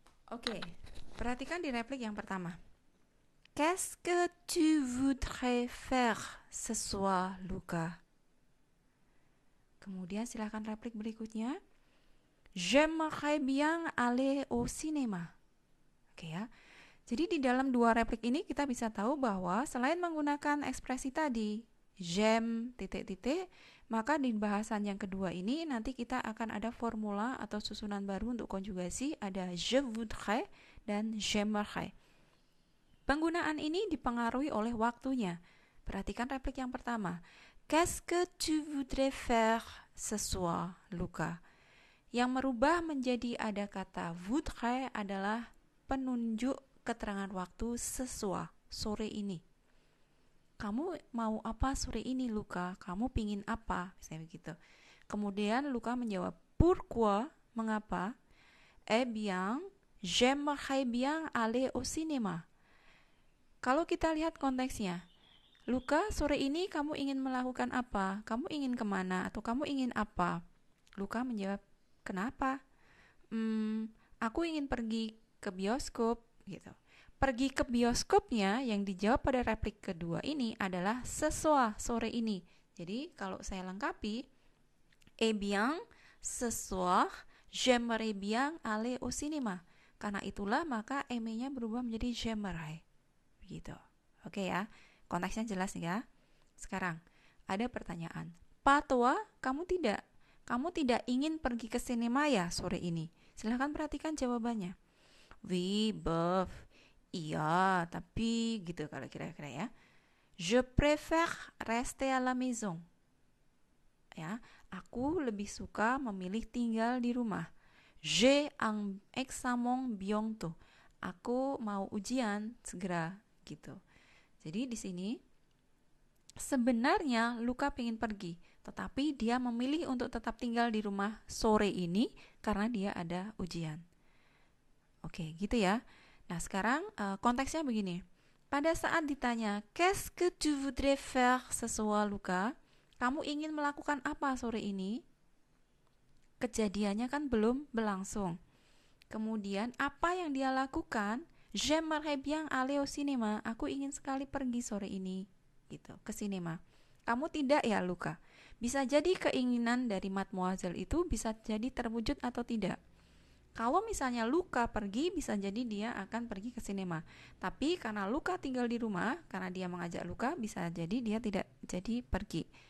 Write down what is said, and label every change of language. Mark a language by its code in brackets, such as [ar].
[id] Oke, perhatikan di replik yang pertama. [fr] Qu'est-ce que tu voudrais faire ce soir, Luca? [id] Kemudian silakan replik berikutnya. [fr] J'aimerais bien aller au cinéma. [id] Oke ya. Jadi di dalam dua replik ini kita bisa tahu bahwa selain menggunakan ekspresi tadi, j'aime, titik-titik, maka di bahasan yang kedua ini nanti kita akan ada formula atau susunan baru untuk konjugasi, ada je voudrais dan j'aimerais. Penggunaan ini dipengaruhi oleh waktunya. Perhatikan replik yang pertama. [fr] Qu'est-ce que tu voudrais faire ce soir, Luca? [id] Yang merubah menjadi ada kata voudrais adalah penunjuk keterangan waktu sesuai sore ini. Kamu mau apa sore ini, Luca? Kamu pingin apa? Misalnya begitu. Kemudian Luca menjawab, pourquoi? Mengapa? [fr] Eh bien, j'aimerais bien aller au cinéma. [id] Kalau kita lihat konteksnya, Luca, sore ini kamu ingin melakukan apa? Kamu ingin kemana? Atau kamu ingin apa? Luca menjawab, kenapa? Aku ingin pergi ke bioskop, gitu. Pergi ke bioskopnya yang dijawab pada replik kedua ini adalah sesuai sore ini. Jadi kalau saya lengkapi, [fr] eh bien, ce soir, j'aimerais bien aller au cinéma. [id] Karena itulah maka eme-nya berubah menjadi j'aimerais. Begitu. Oke ya. Konteksnya jelas ya. Sekarang ada pertanyaan. Patwa, kamu tidak ingin pergi ke sinema ya sore ini? Silahkan perhatikan jawabannya. [fr] Oui, bof. [id] Iya, tapi gitu kalau kira-kira ya. [fr] Je préfère rester à la maison. [id] Ya, aku lebih suka memilih tinggal di rumah. [fr] J'ai un examen bientôt. [id] Aku mau ujian segera gitu. Jadi di sini sebenarnya Luca ingin pergi, tetapi dia memilih untuk tetap tinggal di rumah sore ini karena dia ada ujian. Oke, gitu ya. Nah, sekarang konteksnya begini. Pada saat ditanya, [fr] qu'est-ce que tu voudrais faire ce soir, Luca? [id] Kamu ingin melakukan apa sore ini? Kejadiannya kan belum berlangsung. Kemudian apa yang dia lakukan? [fr] J'aimerais bien aller au cinéma. [id] Aku ingin sekali pergi sore ini, gitu, ke sinema. Kamu tidak ya, Luca? Bisa jadi keinginan dari Mademoiselle itu bisa jadi terwujud atau tidak. Kalau misalnya Luca pergi, bisa jadi dia akan pergi ke sinema. Tapi karena Luca tinggal di rumah, karena dia mengajak Luca, bisa jadi dia tidak jadi pergi.